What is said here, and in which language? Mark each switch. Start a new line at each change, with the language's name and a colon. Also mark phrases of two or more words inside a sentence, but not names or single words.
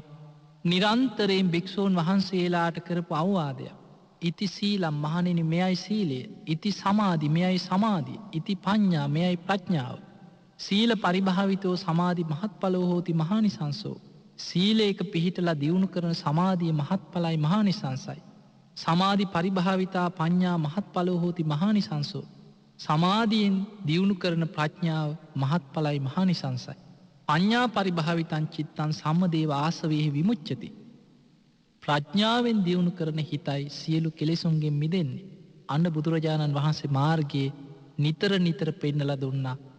Sinhala: නිරන්තරයෙන් භික්‍ෂූන් වහන්සේලාට කරපු අවවාදයක්.
Pali: ඉති සීලම්
Sinhala: මහණෙනි මෙයයි සීලය,
Pali: ඉති සමාධි
Sinhala: මෙයයි සමාධිය,
Pali: ඉති පඤ්ඤා
Sinhala: මෙයයි ප්‍රඥාව.
Pali: සීල පරිභාවිතෝ සමාධි මහත්ඵලෝ හෝති මහානිසංසෝ.
Sinhala: සීලයක පිහිටලා දියුණු කරන සමාධිය මහත්ඵලයි මහානිසංසයි.
Pali: සමාධි පරිභාවිතා පඤ්ඤා මහත්ඵලෝ හෝති මහානිසංසෝ.
Sinhala: සමාධියෙන් දියුණු කරන ප්‍රඥාව මහත්ඵලයි මහානිසංසයි.
Pali: පඤ්ඤා පරිභාවිතං චිත්තං සම්මදේව ආසවේහි විමුච්ඡති.
Sinhala: ප්‍රඥාවෙන් දියුණු කරන හිතයි සියලු කෙලෙසුන්ගෙන් මිදෙන්නේ. අන්න බුදුරජාණන් වහන්සේ මාර්ගයේ නිතර නිතර පෙන්නලා දුන්නා.